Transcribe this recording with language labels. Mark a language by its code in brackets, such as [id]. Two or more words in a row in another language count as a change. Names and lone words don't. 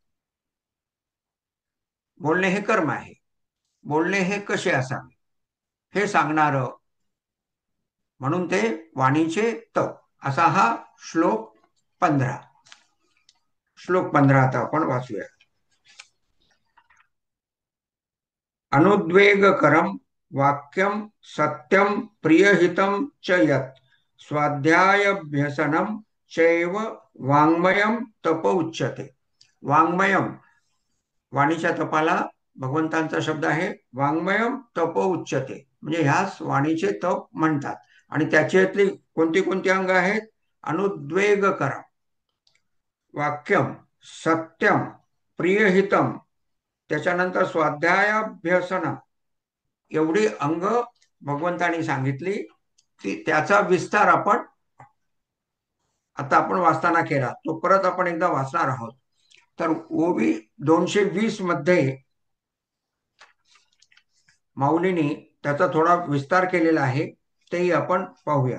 [mr] बोलणे हे कर्म आहे. बोलणे हे कसे असावे हे सांगणार म्हणून ते वाणीचे तप असा हा श्लोक 15. श्लोक 15 आता आपण वाचूया. [sa] अनुद्वेगकरम वाक्यम सत्यम प्रियहितम च यत् स्वाध्यायाभ्यसनम चैव वाङ्मयम तप उच्यते. [mr] वाङ्मयम वाणीच्या तपाला भगवंतांचा शब्द आहे. [sa] वाङ्मयम तप उच्यते [mr] म्हणजे ह्यास वाणीचे तप म्हणतात. आणि त्याच्यातली कोणती कोणती अंग आहेत? [sa] अनुद्वेगकरम, वाक्यम, सत्यम, प्रियहितम, [mr] त्याच्यानंतर स्वाध्यायाभ्यसन, एवढी अंग भगवंतांनी सांगितली की त्याचा विस्तार आपण आता आपण वाचताना केला, तो परत आपण एकदा वाचणार आहोत. तर ओवी 220 मध्ये माऊलींनी त्याचा थोडा विस्तार केलेला आहे, तेही आपण पाहूया.